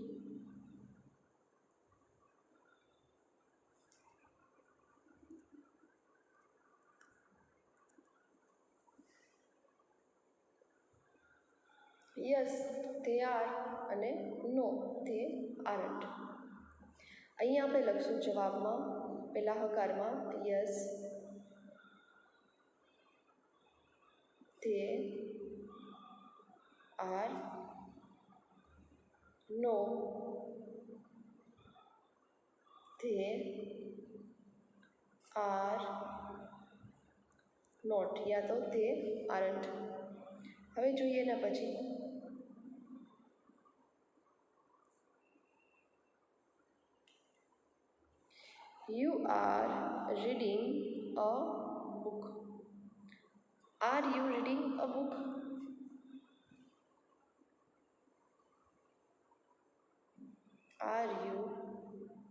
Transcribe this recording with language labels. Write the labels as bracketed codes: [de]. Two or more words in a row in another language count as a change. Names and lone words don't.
[en] yes they are અને no they aren't. [gu] અહીંયા આપણે લખશું જવાબમાં પહેલા હકારમાં [en] yes they are, no they are not, [gu] યા તો [en] they aren't. [gu] હવે જોઈએ એના પછી [en] You are reading a book. Are you reading a book? Are you